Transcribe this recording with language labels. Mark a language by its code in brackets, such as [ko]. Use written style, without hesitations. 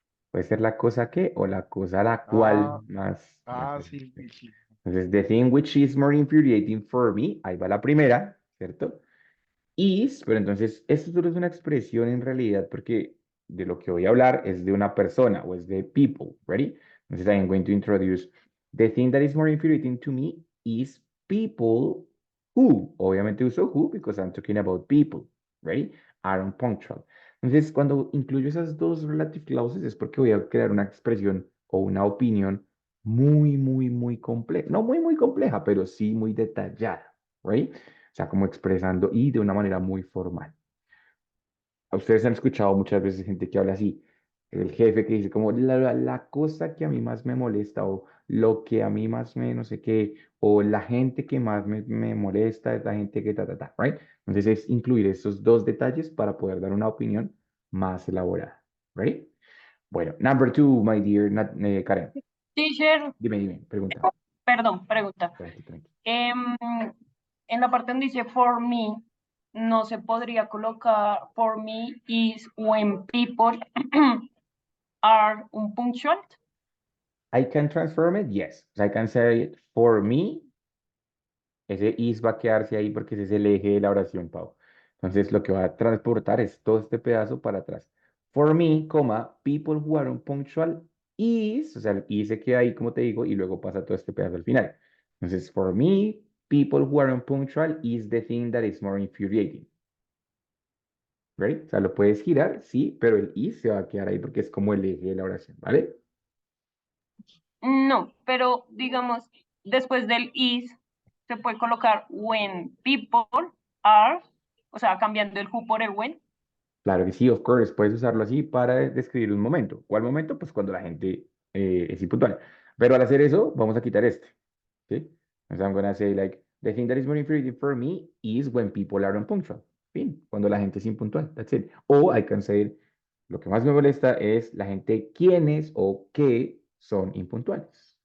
[es] Puede ser la cosa que o la cosa a la Ah, cual más me enfurece. sí, sí, sí. Entonces, [en] the thing which is more infuriating for me, [es] ahí va la primera, ¿cierto? Is, pero entonces, esto solo es una expresión en realidad porque de lo que voy a hablar es de una persona o es de people, ¿ready? Entonces, [en] I am going to introduce the thing that is more infuriating to me is people who, [es] obviamente uso [en] who because I'm talking about people, ¿ready? Are unpunctual. [es] Entonces, cuando incluyo esas dos relative clauses es porque voy a crear una expresión o una opinión muy compleja. No muy compleja, pero sí muy detallada, ¿right? O sea, como expresando y de una manera muy formal. A ustedes han escuchado muchas veces gente que habla así, el jefe que dice como la cosa que a mí más me molesta o lo que a mí más me no sé qué, o la gente que más me molesta es la gente que right? Entonces es incluir esos dos detalles para poder dar una opinión más elaborada, ¿right? Bueno, [en] number two, my dear Karen. Teacher, [es] Dime, pregunta. perdón, pregunta. Tranqui. En la parte donde dice [en] for me, [es] no se podría colocar [en] for me is when people are unpunctual. I can transform it, yes. I can say it for me [es] Ese is va a quedarse ahí porque ese es el eje de la oración, Pau. Entonces, lo que va a transportar es todo este pedazo para atrás. [en] For me, [es] coma, [en] people who are unpunctual is, [es] o sea, el is se queda ahí, como te digo, y luego pasa todo este pedazo al final. Entonces, [en] for me, people who are unpunctual is the thing that is more infuriating. [es] ¿Right? O sea, lo puedes girar, sí, pero el is se va a quedar ahí porque es como el eje de la oración, ¿vale? No, pero digamos, después del is, se puede colocar [en] when people are, [es] o sea, cambiando el who por el when. Claro que sí, [en] of course, [es] puedes usarlo así para describir un momento. ¿Cuál momento? Pues cuando la gente es impuntual. Pero al hacer eso, vamos a quitar este. ¿Sí? [en] So I'm gonna say like, the thing that is more infuriating for me is when people are unpunctual. [es] Fin, cuando la gente es impuntual. [en] That's it. [es] O [en] I can say, [es] lo que más me molesta es la gente quienes o que son impuntuales.